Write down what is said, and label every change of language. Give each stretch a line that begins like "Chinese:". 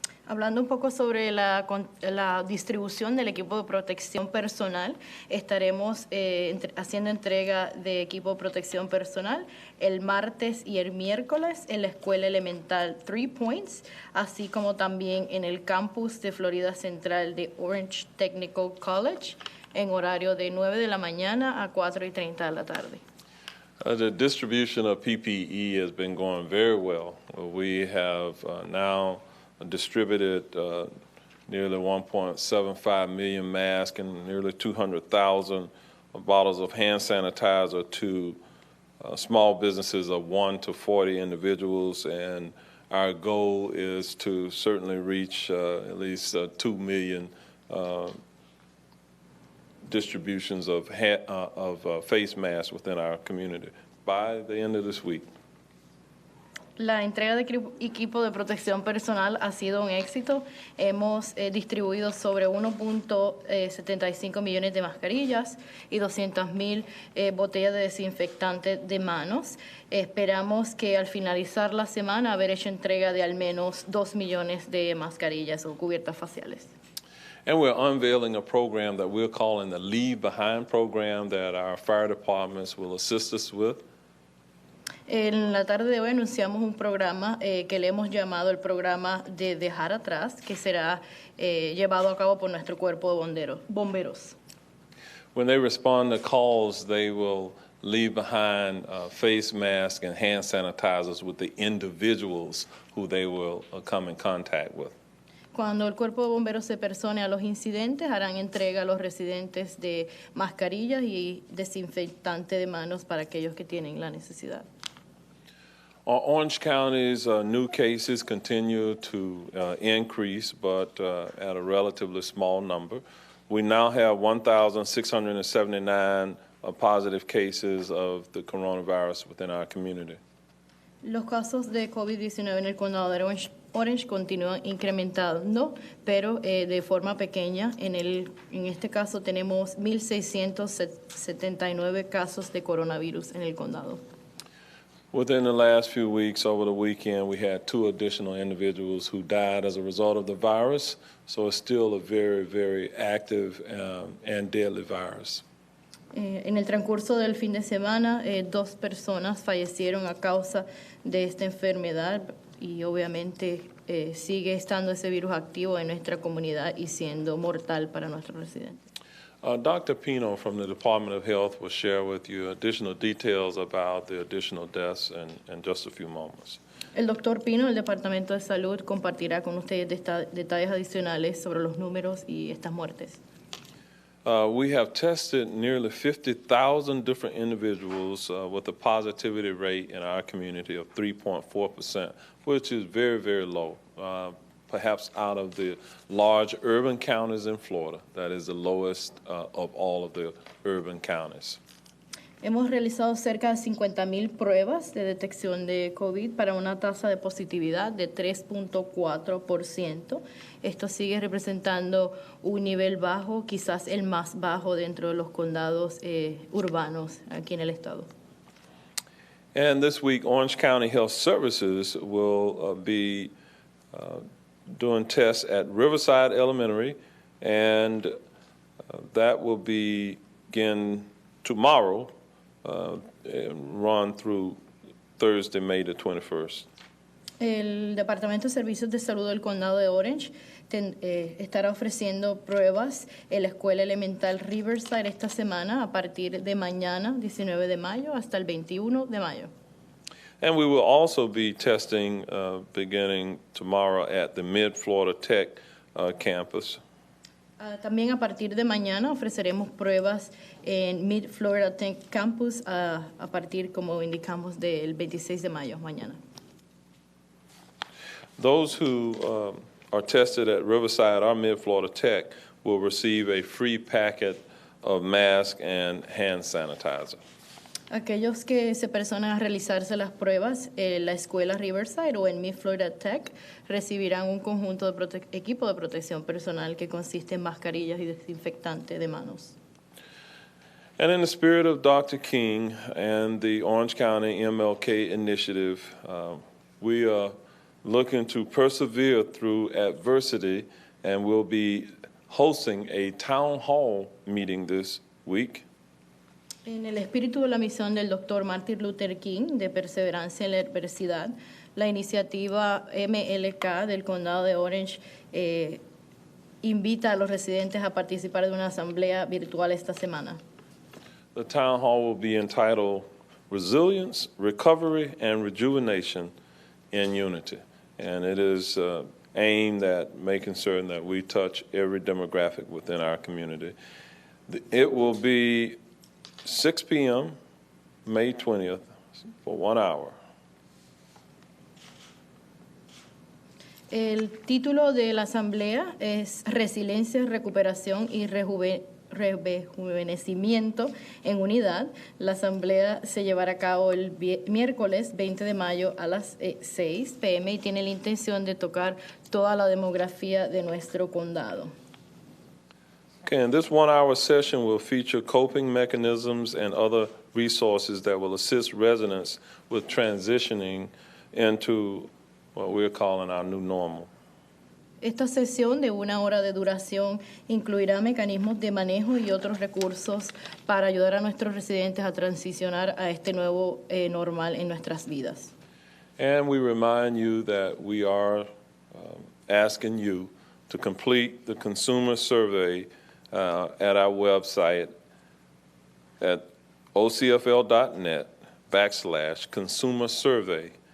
Spanish: Hablando un poco sobre la distribución del equipo de protección personal, estaremos haciendo entrega de equipo de protección personal el martes y el miércoles en la Escuela Elemental 3 Points, así como también en el campus de Florida Central de Orange Technical College en horario de 9 de la mañana a 4:30 de la tarde.
English: The distribution of PPE has been going very well. We have now distributed nearly 1.75 million masks and nearly 200,000 bottles of hand sanitizer to small businesses of 1 to 40 individuals, and our goal is to certainly reach at least 2 million distributions of face masks within our community by the end of this week.
Spanish: La entrega de equipo de protección personal ha sido un éxito. Hemos distribuido sobre 1.75 millones de mascarillas y 200,000 botellas de desinfectante de manos. Esperamos que al finalizar la semana haber hecho entrega de al menos 2 millones de mascarillas o cubiertas faciales.
English: And we're unveiling a program that we're calling the Leave Behind program that our fire departments will assist us with.
Spanish: En la tarde de hoy anunciamos un programa que le hemos llamado el programa de dejar atrás, que será llevado a cabo por nuestro cuerpo de bomberos.
English: When they respond to calls, they will leave behind face masks and hand sanitizers with the individuals who they will come in contact with.
Spanish: Cuando el cuerpo de bomberos se persone a los incidentes, harán entrega a los residentes de mascarillas y desinfectante de manos para aquellos que tienen la necesidad.
English: Orange County's new cases continue to increase, but at a relatively small number. We now have 1,679 positive cases of the coronavirus within our community.
Spanish: Los casos de COVID-19 en el condado de Orange Orange continúan incrementando, pero de forma pequeña. En este caso tenemos 1,679 casos de coronavirus en el condado.
English: Within the last few weeks, over the weekend, we had 2 additional individuals who died as a result of the virus. So it's still a very, very active and deadly virus.
Spanish: En el transcurso del fin de semana, 2 personas fallecieron a causa de esta enfermedad y obviamente sigue estando ese virus activo en nuestra comunidad y siendo mortal para nuestros residentes.
English: Dr. Pino from the Department of Health will share with you additional details about the additional deaths in just a few moments.
Spanish: El doctor Pino del Departamento de Salud compartirá con ustedes detalles adicionales sobre los números y estas muertes.
English: We have tested nearly 50,000 different individuals with a positivity rate in our community of 3.4%, which is very, very low. Perhaps out of the large urban counties in Florida, that is the lowest of all of the urban counties.
Spanish: Hemos realizado cerca de 50,000 pruebas de detección de COVID para una tasa de positividad de 3.4%. Esto sigue representando un nivel bajo, quizás el más bajo dentro de los condados urbanos aquí en el estado.
English: And this week, Orange County Health Services will be doing tests at Riverside Elementary, and that will begin tomorrow and run through Thursday, May the 21st.
Spanish: El Departamento de Servicios de Salud del Condado de Orange estará ofreciendo pruebas en la Escuela Elemental Riverside esta semana a partir de mañana, 19 de mayo, hasta el 21 de mayo.
English: And we will also be testing beginning tomorrow at the Mid-Florida Tech campus.
Spanish: También a partir de mañana ofreceremos pruebas en Mid-Florida Tech Campus a partir, como indicamos, del 26 de mayo, mañana.
English: Those who are tested at Riverside or Mid-Florida Tech will receive a free packet of masks and hand sanitizer.
Spanish: Aquellos que se personan a realizarse las pruebas en la escuela Riverside o en Mid-Florida Tech recibirán un conjunto de equipo de protección personal que consiste en mascarillas y desinfectante de manos.
English: And in the spirit of Dr. King and the Orange County MLK initiative, we are looking to persevere through adversity, and we'll be hosting a town hall meeting this week.
Spanish: En el espíritu de la misión del Dr. Martin Luther King de perseverancia en la adversidad, la iniciativa MLK del Condado de Orange invita a los residentes a participar de una asamblea virtual esta semana.
English: The town hall will be entitled Resilience, Recovery, and Rejuvenation in Unity. And it is aimed at making certain that we touch every demographic within our community. It will be 6 p.m., May 20th, for 1 hour.
Spanish: El título de la asamblea es Resiliencia, Recuperación y Rejuvenecimiento en Unidad. La asamblea se llevará a cabo el miércoles 20 de mayo a las 6 p.m. y tiene la intención de tocar toda la demografía de nuestro condado.
English: Okay, and this 1 hour session will feature coping mechanisms and other resources that will assist residents with transitioning into what we're calling our new normal.
Spanish: Esta sesión de 1 hora de duración incluirá mecanismos de manejo y otros recursos para ayudar a nuestros residentes a transicionar a este nuevo normal en nuestras vidas.
English: And we remind you that we are asking you to complete the consumer survey at our website at ocfl.net/consumer survey.